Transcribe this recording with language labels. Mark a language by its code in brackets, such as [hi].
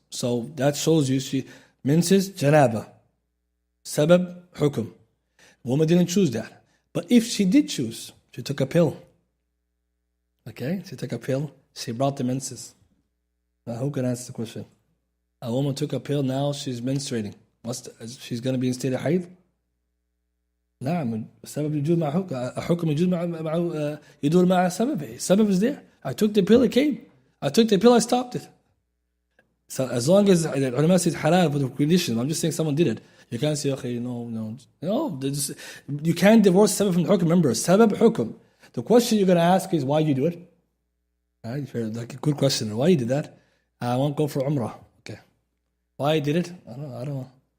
[en] So that shows you, menses, janaba. Sabab, hukum. Woman didn't choose that. But if she did choose, she took a pill. Okay, she took a pill, she brought the menses. Now who can answer the question? A woman took a pill, now she's menstruating. She's going to be in state of haid? [ar] نعم السبب يجوز مع حكم الحكم يجوز مع يدور مع سببه. [en] Sabab is there. I took the pill, it came. I took the pill, I stopped it. So as long as the ulama says halal for the condition, I'm just saying someone did it. You can't say, okay, no. You can't divorce sabab from the hukum. Remember, sabab hukum. The question you're going to ask is why you do it. Right? Like a good question. Why you did that? I want to go for umrah. Okay. Why you did it? I don't know.